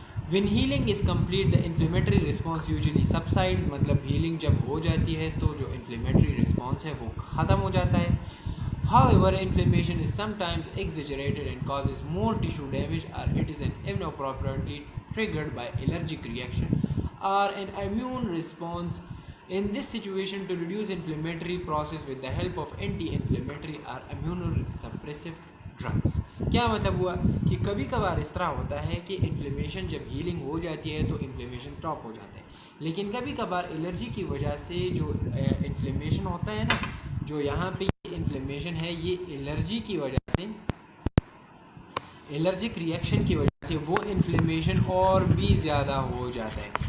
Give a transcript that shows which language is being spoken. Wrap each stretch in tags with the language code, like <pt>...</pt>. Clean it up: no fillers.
<en>when healing is complete the inflammatory response usually subsides.</en> <ur>Healing جب ہو جاتی ہے تو جو انفلیمیٹری رسپانس ہے وہ ختم ہو جاتا ہے.</ur> <en>however inflammation is sometimes exaggerated and causes more tissue damage, or it is an inappropriately triggered by allergic reaction or an immune response. In this situation, to reduce inflammatory process with the help of anti-inflammatory or immunosuppressive drugs.</en> <ur>کیا ہوا کہ کبھی کبھار اس طرح ہوتا ہے کہ inflammation جب ہیلنگ ہو جاتی ہے تو انفلیمیشن سٹاپ ہو جاتا ہے، لیکن کبھی کبھار الرجی کی وجہ سے جو انفلیمیشن ہوتا ہے نا، جو یہاں پہ انفلیمیشن ہے یہ الرجی کی وجہ سے، الرجک ریئیکشن کی وجہ سے وہ انفلیمیشن اور بھی زیادہ ہو جاتا ہے.</ur>